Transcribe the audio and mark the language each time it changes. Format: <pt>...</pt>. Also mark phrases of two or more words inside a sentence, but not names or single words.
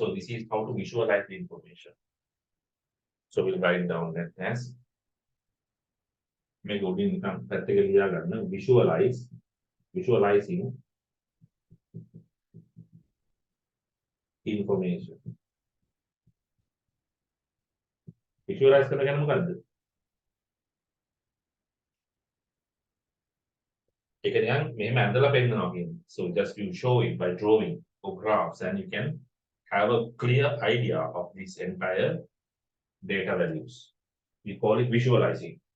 <en>So this is how to visualize the information. So we'll write down that as</en> <si>මේක උඩින් නිකන් පැත්තක ලියා ගන්න</si> <en>visualizing information.</en> <si>Visualize කරන කියන්නේ මොකද්ද? ඒක නිකන් මෙහෙම ඇඳලා පෙන්නනවා කියන්නේ.</si> <en>So just you show it by drawing or graphs and you can have a clear idea of this entire data values. We call it visualizing.</en>